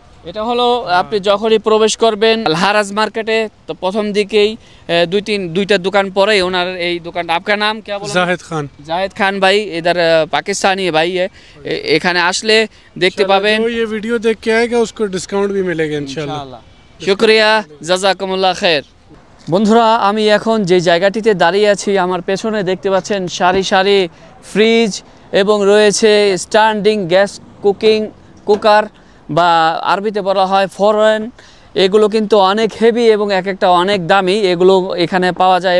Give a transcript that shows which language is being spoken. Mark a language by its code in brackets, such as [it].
[bn] এটা হলো আপনি যখনই প্রবেশ করবেন আল হারাজ মার্কেটে, তো প্রথম দিকেই দুইটা দোকান পরেই ওনার এই দোকানটা। [hi] आपका नाम क्या बोला? जाहिद खान। [bn] জাহেদ খান ভাই, [hi] इधर पाकिस्तानी भाई है। [bn] এখানে আসলে দেখতে পাবেন। [hi] जो ये वीडियो देख के आएगा उसको डिस्काउंट भी मिलेगा इंशाल्लाह। [bn] শুকরিয়া, জাযাকুমুল্লাহ খের। বন্ধুরা, আমি এখন যে জায়গাটিতে দাঁড়িয়ে আছি, আমার পেছনে দেখতে পাচ্ছেন সারি সারি ফ্রিজ, এবং রয়েছে স্ট্যান্ডিং গ্যাস কুকার, বা আরবিতে বলা হয় ফরেন। এগুলো কিন্তু অনেক হেভি এবং এক একটা অনেক দামি, এগুলো এখানে পাওয়া যায়।